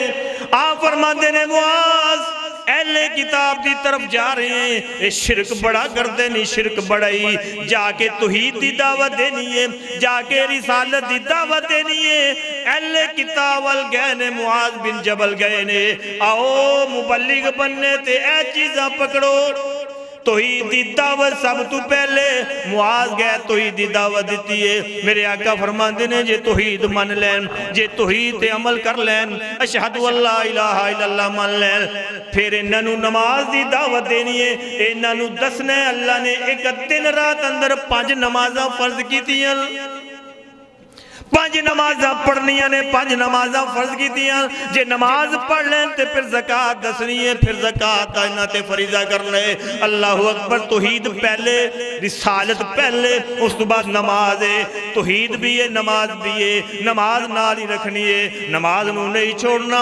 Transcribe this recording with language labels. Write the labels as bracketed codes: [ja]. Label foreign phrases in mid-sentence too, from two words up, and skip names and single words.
[pa] آپ فرماندے نے معاذ اہل کتاب دی طرف جا رہے ہیں، اے شرک بڑا کردے نہیں، شرک بڑائی، جا کے توحید دی دعوت دینی ہے، جا کے رسالت دی دعوت دینی ہے۔ اہل کتاب وال گئے نے، معاذ بن جبل گئے نے، آؤ مبلغ بننے تے اے چیزاں پکڑو۔ توحید دی دعوت سب تو پہلے معاذ گئے توحید دی دعوت دیتی ہے۔ میرے آقا فرماندے نے جے توحید من لین، جے توحید تے عمل کر لین، [ar] اشہد اللہ الہ الا اللہ [pa] من لین، پھر انہوں نماز دی دعوت دینی ہے۔ انہوں دسنے اللہ نے ایک دن رات اندر 5 نمازاں فرض کی تیاں، 5 نمازاں پڑھنیاں نے، 5 نمازاں فرض کی تیاں۔ جے نماز پڑھ لیں تے پھر زکاة دسنی ہے، پھر زکاة آئینہ تے فریضہ کر لے۔ [ar] اللہ اکبر، [pa] توحید پہلے، رسالت پہلے، اس تو بعد نماز ہے۔ توحید بھی ہے، نماز بھی ہے، نماز نال ہی رکھنی ہے، نماز نو نہیں چھوڑنا۔